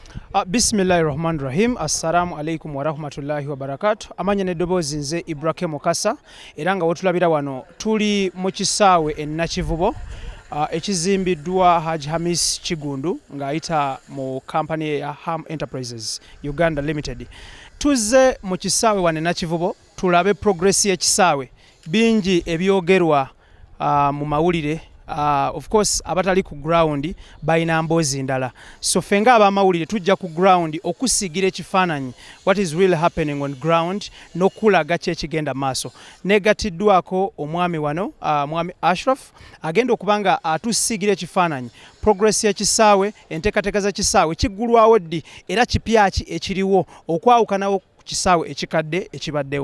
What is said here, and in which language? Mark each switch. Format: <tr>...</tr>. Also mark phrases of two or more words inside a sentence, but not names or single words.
<ar>بسم الله الرحمن الرحيم. السلام عليكم ورحمة الله وبركاته.</ar> <lg>Amanya neddobozi nze Ibrahim Mukasa era nga wotulabira wano tuli mu kisaawe e Nakivubo ekizimbiddwa Haji Hamis Kigundu ng'ayita mu kampani ya Ham Enterprises Uganda Limited. Tuzze mu kisaawe wano e Nakivubo tulabe progress y'ekisaawe bingi ebyogerwa mu mawulire.</lg> <en>Of course</en> <lg>abatali ku ground bayina mboozi ndala, so fenga abamawulire tujja ku ground okusigira ekifaananyi</lg> <en>what is really happening on ground</en> <lg>n'okulaga kye kigenda maaso. Negatiddwako omwami wano mwami Ashraf agenda okubanga atusigira ekifaananyi progress y'ekisaawe, enteekateeka z'ekisaawe kiggulwawo ddi era kipyaki ekiriwo okwawukanawo ku kisaawe ekikadde ekibaddewo.</lg>